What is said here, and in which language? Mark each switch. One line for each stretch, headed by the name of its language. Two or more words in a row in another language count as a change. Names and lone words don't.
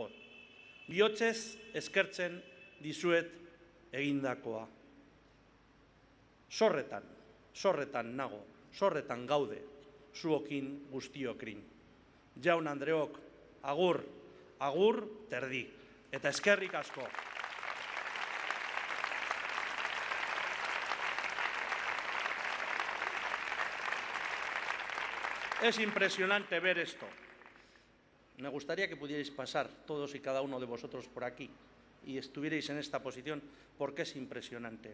Basque: Bihotzez eskertzen dizuet egindakoa. Zorretan nago, zorretan gaude, zuokin guztiokrin. Jaun andreok, agur, agur, terdi. Eta eskerrik asko.
Spanish: Es impresionante ver esto. Me gustaría que pudierais pasar todos y cada uno de vosotros por aquí y estuvierais en esta posición porque es impresionante.